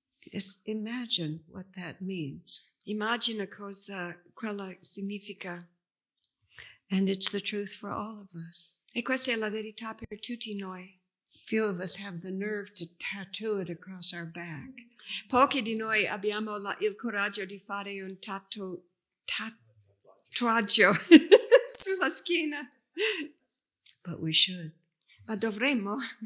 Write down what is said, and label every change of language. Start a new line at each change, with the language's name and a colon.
English: Just imagine what that means.
Italian: Immagina cosa quella significa.
English: And it's the truth for all of us.
Italian: E questa è la verità per tutti noi.
English: Few of us have the nerve to tattoo it across our back.
Italian: Pochi di noi abbiamo il coraggio di fare un tatuaggio sulla schiena.
English: But we should.
Italian: Ma dovremmo.